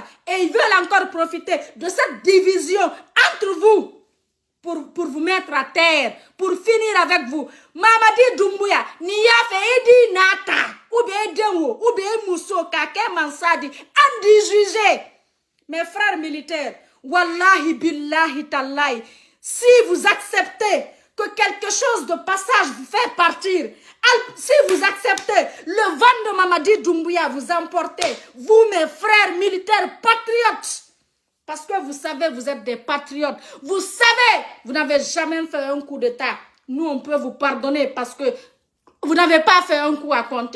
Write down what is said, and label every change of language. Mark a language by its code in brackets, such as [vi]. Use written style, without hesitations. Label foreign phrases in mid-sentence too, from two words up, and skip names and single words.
[fr] Et ils veulent encore profiter de cette division entre vous. Pour vous mettre à terre, pour finir avec vous. [man] Mamadi Doumbouya, niya fe edi nata, ou bien Dewo, ou bien Mousso, Kake Mansadi, andi jugé. [fr] Mes frères militaires, [ar] والله بالله تالله, [fr] si vous acceptez que quelque chose de passage vous fait partir, si vous acceptez le vent de Mamadi Doumbouya vous emportez, vous mes frères militaires patriotes, parce que vous savez, vous êtes des patriotes. Vous savez, vous n'avez jamais fait un coup d'État. Nous, on peut vous pardonner parce que vous n'avez pas fait un coup à compter.